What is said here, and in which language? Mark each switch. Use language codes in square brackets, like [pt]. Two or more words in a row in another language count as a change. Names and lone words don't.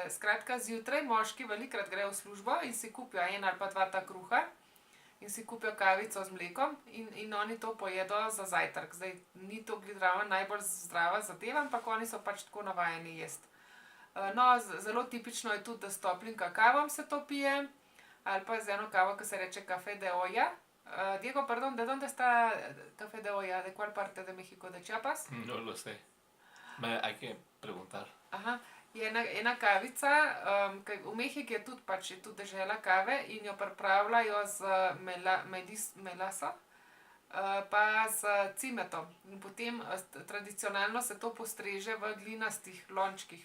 [sl] Skratka, zjutraj moški velikokrat grejo v službo in si kupijo 1 ali pa 2 ta kruha in si kupijo kavico z mlekom in oni to pojedo za zajtrk. Zdaj, ni to najbolj zdrava zadeva, ampak oni so pač tako navajeni jesti. No, zelo tipično je tudi, da s toplim kakavom se to pije, ali pa z eno kavo, ki se reče Café de Olla. [es] Diego, perdón, ¿de dónde está Café de Olla? ¿De cuál parte de México? ¿De Chiapas? No lo sé. Hay que preguntar. Aha. [sl] Je ena kavica, ki v Mehiki je tudi dežela kave in jo pripravljajo z melaso, pa s cimetom. In potem tradicionalno se to postreže v glinastih lončkih.